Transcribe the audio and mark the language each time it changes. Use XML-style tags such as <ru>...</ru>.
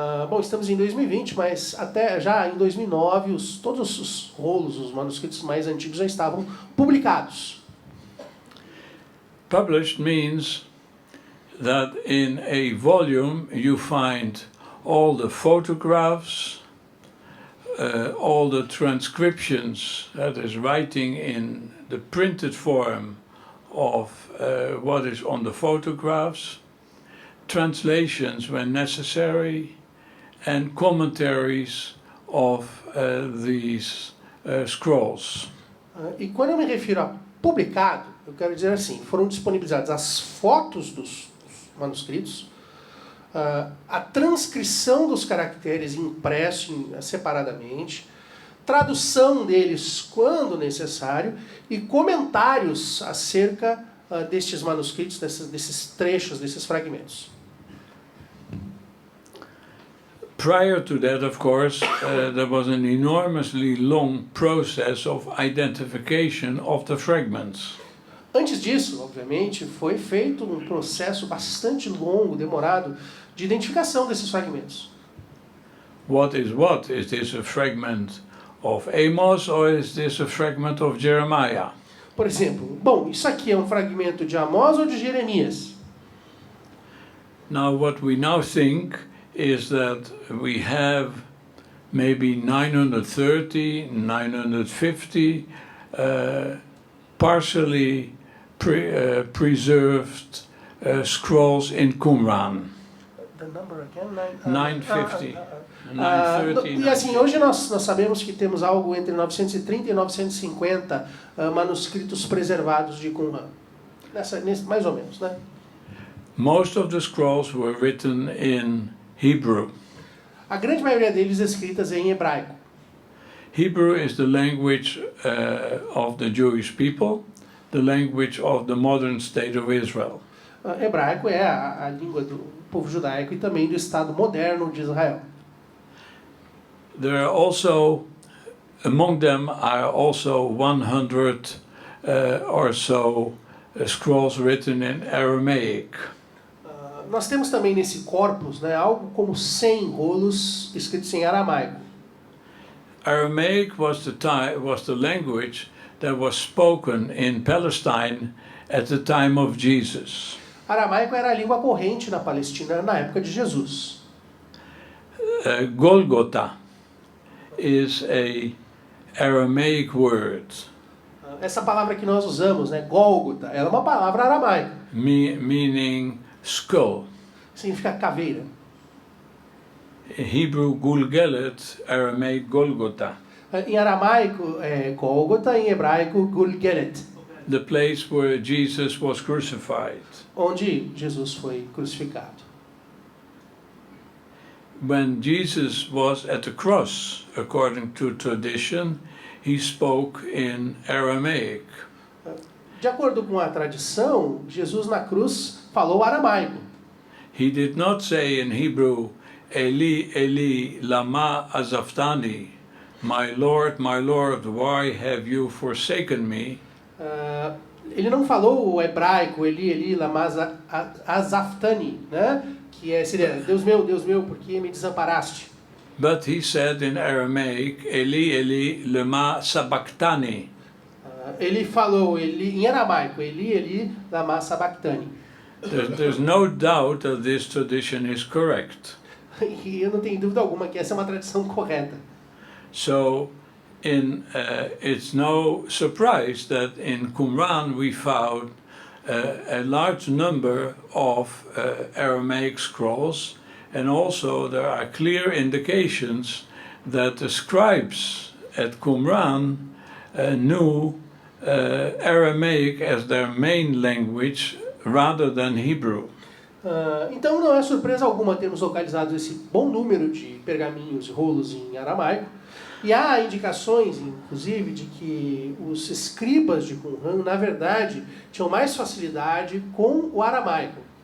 <pt>Bom, estamos em 2020, mas até já em 2009 todos os rolos, os manuscritos mais antigos já estavam publicados.</pt> <en>Published means that in a volume you find all the photographs, all the transcriptions, that is writing in the printed form of what is on the photographs, translations when necessary, and commentaries of these scrolls.</en> <pt>E quando eu me refiro a publicado, eu quero dizer assim, foram disponibilizadas as fotos dos manuscritos, a transcrição dos caracteres impresso separadamente, tradução deles quando necessário e comentários acerca destes manuscritos, desses trechos, desses fragmentos.</pt> <en>Prior to that, of course, there was an enormously long process of identification of the fragments.</en> <pt>Antes disso, obviamente, foi feito um processo bastante longo, demorado, de identificação desses fragmentos.</pt> <en>What is what? Is this a fragment of Amos or is this a fragment of Jeremiah?</en> <pt>Por exemplo, bom, isso aqui é um fragmento de Amós ou de Jeremias?</pt> <en>Now, what we now think is that we have maybe 930, 950 partially preserved scrolls in Qumran. The number again? 950. 930.</en> <pt>E assim, hoje nós sabemos que temos algo entre 930 e 950 manuscritos preservados de Qumran. Mais ou menos, né?</pt> <en>Most of the scrolls were written in Hebrew.</en> <pt>A grande maioria deles escritas em hebraico.</pt> <en>Hebrew is the language of the Jewish people, the language of the modern state of Israel.</en> <pt>Hebraico é a língua do povo judaico e também do Estado moderno de Israel.</pt> <en>There are also, among them are also 100 or so scrolls written in Aramaic.</en> <pt>Nós temos também nesse corpus, né, algo como 100 rolos escritos em aramaico.</pt> <en>Aramaic was the language that was spoken in Palestine at the time of Jesus.</en> <pt>Aramaico era a língua corrente na Palestina na época de Jesus.</pt> <en>Golgotha is a Aramaic word.</en> <pt>Essa palavra que nós usamos, né, Gólgota, ela é uma palavra aramaica.</pt> <en>Meaning skull.</en> <pt>Significa caveira.</pt> <en>Hebrew Gulgelet, Aramaic Golgotha.</en> <pt>Em aramaico é Gólgota, em hebraico Gulgelet.</pt> <en>The place where Jesus was crucified.</en> <pt>Onde Jesus foi crucificado.</pt> <en>When Jesus was at the cross, according to tradition, he spoke in Aramaic.</en> <pt>De acordo com a tradição, Jesus na cruz falou aramaico.</pt> <en>He did not say in Hebrew,</en> <he>Eli, Eli, lama azavtani,</he> <en>my Lord, why have you forsaken me?</en> <pt>Ele não falou o hebraico,</pt> <he>Eli, Eli, lama azaftani,</he> <pt>né? Que seria, Deus meu, por que me desamparaste?</pt> <en>But he said in Aramaic,</en> <arc>Eli, Eli, lama sabachthani.</arc> <pt>Ele falou em aramaico,</pt> <arc>Eli, Eli, lama sabachthani.</arc> <en>There's no doubt that this tradition is correct.</en> <pt>E eu não tenho dúvida alguma que essa é uma tradição correta.</pt> <en>So, it's no surprise that in Qumran we found a large number of Aramaic scrolls, and also there are clear indications that the scribes at Qumran knew Aramaic as their main language rather than Hebrew.</en> <pt>Então não é surpresa alguma termos localizado esse bom número de pergaminhos e rolos em aramaico. E há indicações, inclusive, de que os escribas de Qumran, na verdade, tinham mais facilidade com o aramaico.</pt>